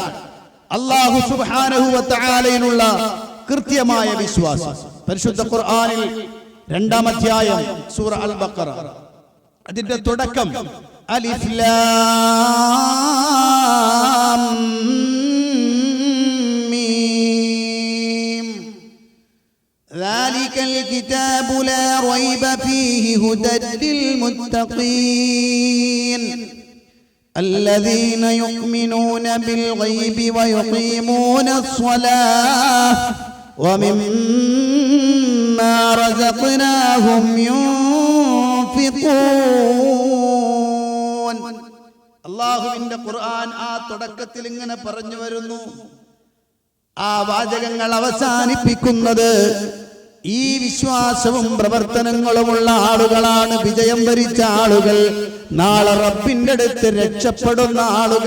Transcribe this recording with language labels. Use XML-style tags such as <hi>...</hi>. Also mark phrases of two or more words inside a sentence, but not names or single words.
<ar>الله سبحانه و</ar> <ml>തആലയിലുള്ള കൃത്യമായ വിശ്വാസം. പരിശുദ്ധ ഖുർആനിൽ 2-ാം അധ്യായം സൂറ അൽ ബഖറ, അതിന്റെ തുടക്കം അലിഫ്</ml> <ar>لام ميم ذلك الكتاب لا ريب فيه هدى للمتقين الذين يؤمنون بالغيب ويقيمون الصلاة ومما رزقناهم ينفقون.</ar> <ml>അല്ലാഹുവിന്റെ ഖുർആൻ ആ തുടക്കത്തിൽ ഇങ്ങനെ പറഞ്ഞു വരുന്നു. ആ വാചകങ്ങൾ അവസാനിപ്പിക്കുന്നത് ഈ വിശ്വാസവും പ്രവർത്തനങ്ങളുമുള്ള ആളുകളാണ് വിജയം വരിച്ച ആളുകൾ, നാളെ റബ്ബിന്റെ അടുത്ത് രക്ഷപ്പെടുന്ന ആളുകൾ.</ml>